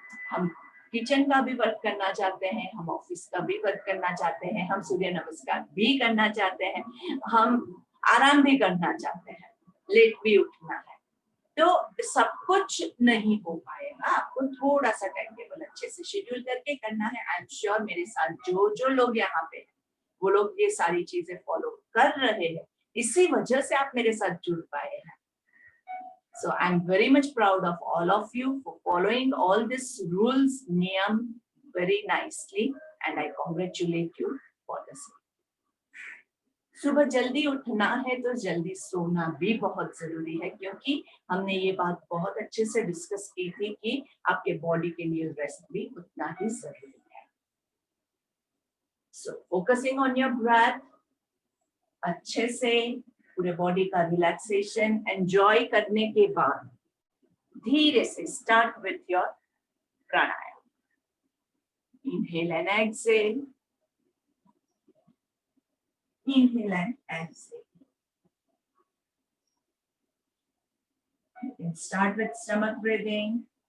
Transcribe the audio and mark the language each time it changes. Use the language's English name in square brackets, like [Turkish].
[Hindi] हम किचन का भी वर्क करना चाहते हैं, हम ऑफिस का भी वर्क करना चाहते हैं, हम सूर्य नमस्कार भी करना चाहते हैं, हम आराम भी करना चाहते हैं, लेट भी उठना है, तो सब कुछ नहीं हो पाएगा। आपको थोड़ा सा टाइम टेबल अच्छे से शेड्यूल करके करना है। [English] I am sure [Hindi] मेरे साथ जो लोग यहाँ पे हैं वो लोग ये सारी चीजें फॉलो कर रहे हैं, इसी वजह से आप मेरे साथ जुड़ पाए हैं। [English] So I'm very much proud of all of you for following all these rules, niyam very nicely, and I congratulate you for the same. [Hindi] सुबह जल्दी उठना है तो जल्दी सोना भी बहुत जरूरी है, क्योंकि हमने ये बात बहुत अच्छे से डिस्कस की थी कि आपके बॉडी के लिए रेस्ट भी उतना ही जरूरी है। [English] So focusing on your breath, [Hindi] अच्छे से पूरे बॉडी का रिलैक्सेशन एंजॉय करने के बाद धीरे से [English] start with your [Hindi] pranayama. [English] Inhale and exhale, inhale and exhale. You can start with stomach breathing.